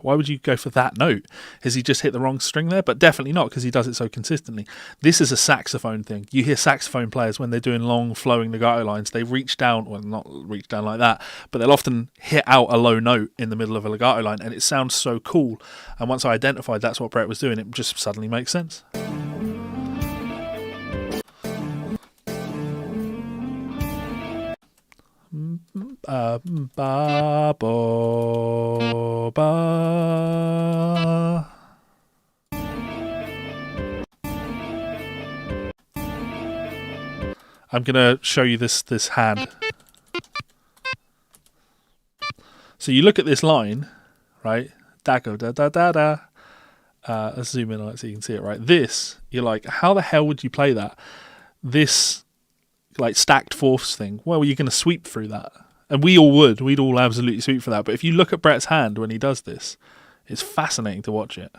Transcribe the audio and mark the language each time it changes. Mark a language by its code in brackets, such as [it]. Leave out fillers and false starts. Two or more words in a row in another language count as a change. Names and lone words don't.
[en] Why would you go for that note? Has he just hit the wrong string there? But definitely not, because he does it so consistently. This is a saxophone thing. You hear saxophone players, when they're doing long flowing legato lines, they reach down, well, not reach down like that, but they'll often hit out a low note in the middle of a legato line, and it sounds so cool. And once I identified that's what Brett was doing, it just suddenly makes sense. Ba bo ba. I'm gonna show you this hand. So you look at this line, right? Da go da da da da. Let's zoom in on it so you can see it, right? This, you're like, how the hell would you play that? This like stacked fourths thing. Well, you're gonna sweep through that. And we all would. We'd all absolutely sweep for that. But if you look at Brett's hand when he does this, it's fascinating to watch it.